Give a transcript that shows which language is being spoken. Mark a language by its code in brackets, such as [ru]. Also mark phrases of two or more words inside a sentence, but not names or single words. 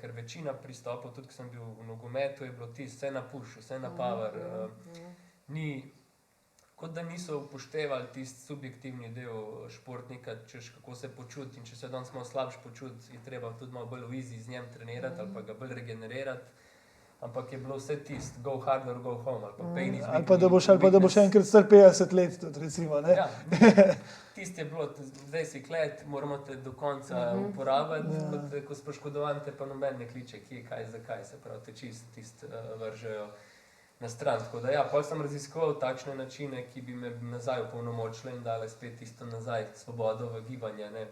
[sl] Ker večina pristopov, tudi ko sem bil v nogometu, je bilo tisto, vse na push, vse na power. Kot da niso upoštevali tisti subjektivni del športnika, češ kako se počuti. In če se danes malo slabše počuti, je treba tudi malo bolj v easy z njim trenirati ali pa ga bolj regenerirati. Ampak je bilo vse tisto, [en] go hard or go home, [sl] ali pa [en] pain is [sl] ali pa da boš enkrat star 50 let, tudi recimo, ne? Ja, tisto je bilo, zdaj si klet, moramo te do konca uporabiti, ko si poškodovan, te pa noben ne kliče, kje, kaj, zakaj, se pravi, te tisto vržejo na stran. Tako da ja, potem sem raziskoval takšne načine, ki bi me nazaj opolnomočile in dale spet tisto nazaj, svobodo v gibanje, ne.